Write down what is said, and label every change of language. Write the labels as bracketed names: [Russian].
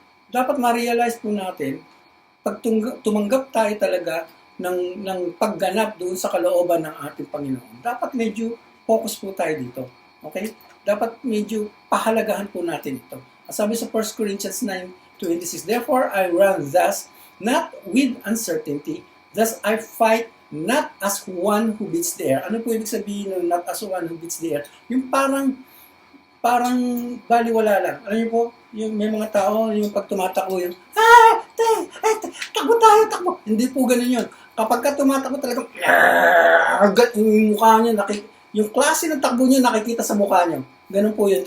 [Filipino] Dapat ma-realize po natin, pag tumanggap tayo talaga ng pagganap doon sa kalooban ng ating Panginoon, dapat medyo focus po tayo dito. Okay? Dapat medyo pahalagahan po natin ito. Sabi sa [English] 1 Corinthians 9:26, therefore I run thus, not with uncertainty, thus I fight not as one who beats the air. [Filipino] Ano po ibig sabihin ng [English] not as one who beats the air? [Filipino] Yung parang baliwala lang. Alam niyo po, yung may mga tao, yung pag tumatakbo yung, takbo tayo, takbo. Hindi po ganun yun. Kapag ka tumatakbo talagang, yung mukha niya, yung klase ng takbo niya nakikita sa mukha niya. Ganun po yun.